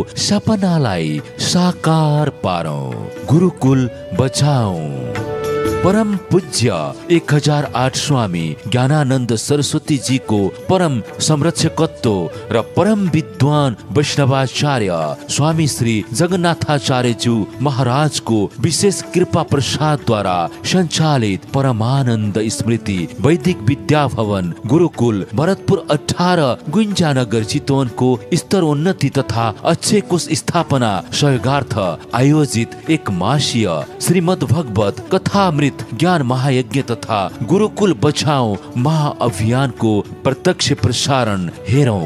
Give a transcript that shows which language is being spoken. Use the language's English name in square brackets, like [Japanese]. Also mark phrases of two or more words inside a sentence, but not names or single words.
[Nepali] सपनालाई साकार पारौं, गुरुकुल बचाऊ। परम पूज्य 1008 स्वामी ज्ञानानन्द सरस्वती जी को परम संरक्षकत्व र परम विद्वान वैष्णवाचार्य स्वामी श्री जगन्नाथाचार्यज्यू महाराजको विशेष कृपा प्रसादद्वारा सञ्चालित परमानन्द स्मृति वैदिक विद्या भवन गुरुकुल भरतपुर 18 गुन्जानगर चितवनको स्तरोन्नति तथा अक्षय कोष स्थापना सहयोगार्थ आयोजित एक मासीय श्रीमद् भगवत कथामृत ज्ञान महायज्ञ तथा गुरुकुल बचाओ महाअभियानको प्रत्यक्ष प्रसारण हेरौं।